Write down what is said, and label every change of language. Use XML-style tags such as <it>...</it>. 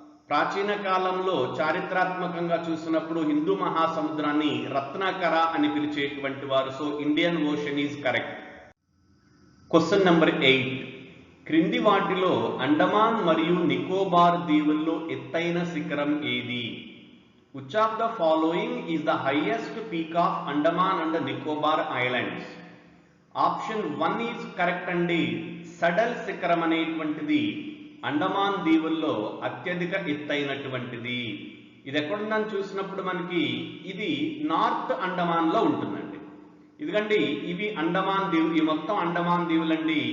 <te>ప్రాచీన కాలంలో చారిత్రాత్మకంగా చూసినప్పుడు హిందూ మహాసముద్రాన్ని రత్నాకర అని పిలిచేటువంటి వారు.</te> <en>So Indian Ocean is correct. Question number 8.</en> <te>క్రింది వాటిలో అండమాన్ మరియు నికోబార్ దీవుల్లో ఎత్తైన శిఖరం ఏది?</te> <en>Which of the following is the highest peak of Andaman and Nicobar Islands? Option 1 is correct అండి.</en> <te>సడల్ శిఖరం అనేటువంటిది అండమాన్ దీవుల్లో అత్యధిక ఎత్తైనటువంటిది. ఇది ఎక్కడుందని చూసినప్పుడు మనకి ఇది నార్త్ అండమాన్లో ఉంటుందండి. ఇదిగండి ఇవి అండమాన్ దీవులు, ఈ మొత్తం అండమాన్ దీవులండి.</te>